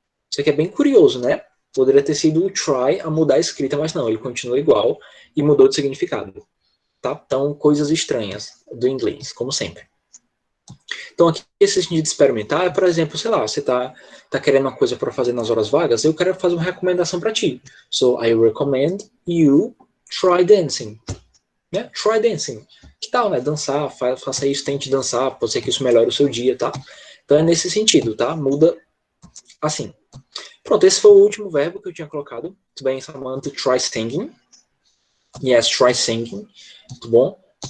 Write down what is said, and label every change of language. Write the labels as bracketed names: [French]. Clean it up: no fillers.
[Portuguese] Isso aqui é bem curioso, né? Poderia ter sido o try a mudar a escrita, mas não, ele continua igual e mudou de significado. Tá? Então, coisas estranhas do inglês, como sempre. Então, aqui, esse sentido de experimentar é, por exemplo, sei lá, você tá querendo uma coisa para fazer nas horas vagas, eu quero fazer uma recomendação para ti. [English] So, I recommend you try dancing. [Portuguese] Né? [English] Try dancing. [Portuguese] Que tal, né? Dançar, faça isso, tente dançar, pode ser que isso melhore o seu dia, tá? Então, é nesse sentido, tá? Muda assim. Pronto, esse foi o último verbo que eu tinha colocado. Muito bem, Samantha, [English] try singing. Yes, try singing. [Portuguese] Muito bom.